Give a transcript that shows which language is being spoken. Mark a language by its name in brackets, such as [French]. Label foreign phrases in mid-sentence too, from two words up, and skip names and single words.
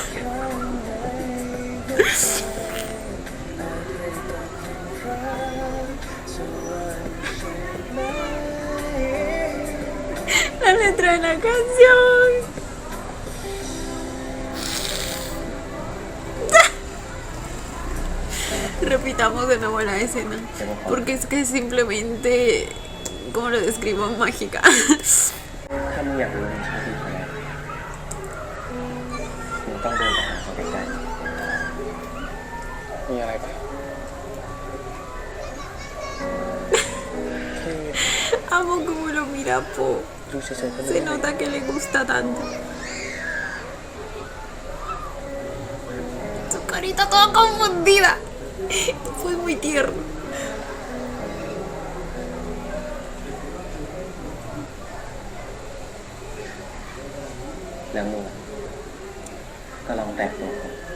[Spanish] La letra de la canción. Repitamos de nuevo la escena, porque es que es simplemente, ¿cómo lo describo? Mágica. [Thai] ถ้ามึงอยากรู้ว่ามึงชอบพี่เขาไหมมึงต้องเดินไปหาเขาใกล้ๆมีอะไรปะ? คือ [Spanish] Amo como lo mira Po. [Thai] ดูเฉยๆก็รู้ [Spanish] Se nota que le gusta tanto. Su carita toda confundida. Fue muy tierno. [Thai] แล้วมึงอะก็ลองแตะตัวเขา